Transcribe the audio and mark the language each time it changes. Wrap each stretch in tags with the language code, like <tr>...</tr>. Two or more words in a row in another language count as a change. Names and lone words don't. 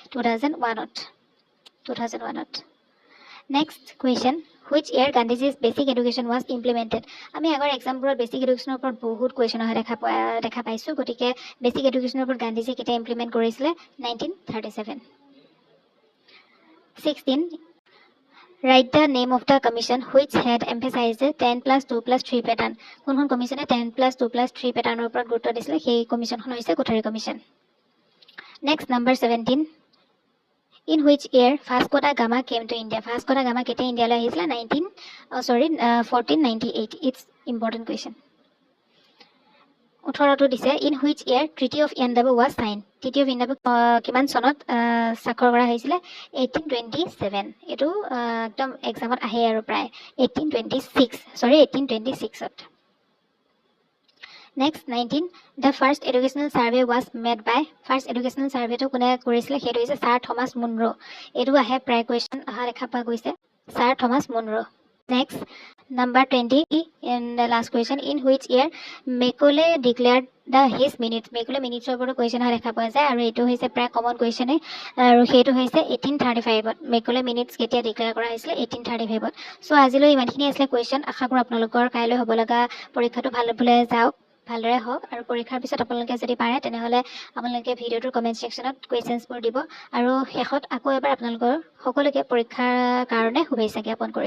<as>2001ত।</as> <en>Next question which year Gandhiji's basic education was implemented.</en> <as>আমি আগৰ এক্সামবোৰত</as> <en>basic educationৰ</en> <as>ওপৰত বহুত কুৱেশ্যন অহা দেখা পাইছোঁ। গতিকে</as> <en>basic educationৰ</en> <as>ওপৰত গান্ধীজী কেতিয়া ইমপ্লিমেণ্ট কৰিছিলে? 1937।</as> <en>16 Write the name of the commission which had emphasized 10+2+3 pattern.</en> <as>কোনখন কমিশনে 10+2+3 পেটাৰ্ণৰ ওপৰত গুৰুত্ব দিছিলে সেই কমিশনখন হৈছে কোঠাৰী কমিশন।</as> <en>Next, number 17. In which year Vasco da Gama came to India?</en> <as>Vasco da Gama কেতিয়া ইণ্ডিয়ালৈ আহিছিলে? 1498.</as> <en>It's important question.</en> <as>18টো দিছে</as> <en>in which year Treaty of Yandabu was signed?</en> <as>Treaty of Yandabu কিমান চনত স্বাক্ষৰ কৰা হৈছিলে? 1827. এটো একদম এক্সামত আহে আৰু প্ৰায় 1826ত।</as> <en>Next, 19. The first educational survey was made by. First educational survey</en> <as>to কোনে কৰিছিলে? সেইটো হৈছে Sir Thomas Munro. এটো আহে প্ৰায় question আহা দেখা পোৱা গৈছে Sir Thomas Munro.</as> <en>Next, number 20. In the last question, in which year Macaulay declared his minutes?</en> <as>Macaulay minutes ওপৰত question আহা দেখা পোৱা যায় আৰু এটো হৈছে প্ৰায়</as> <en>common question</en> <as>আৰু সেইটো হৈছে 1835ত। Macaulay minutes কেতিয়া declare কৰা হৈছিলে? 1835ত। So আজিলৈ ইমানখিনি আছিল question। আশা কৰোঁ আপোনালোকৰ কাইলৈ হ'ব লগা পৰীক্ষাটো ভালদৰে যাওক, ভালদৰে হওক আৰু পৰীক্ষাৰ পিছত আপোনালোকে যদি পাৰে তেনেহলে আপোনালোকে ভিডিওটোৰ</as> <en>comment sectionত</en> <as>কোৱেশ্চনছবোৰ দিব আৰু শেষত আকৌ এবাৰ আপোনালোকৰ সকলোকে পৰীক্ষাৰ কাৰণে শুভেচ্ছা জ্ঞাপন কৰিছো।</as>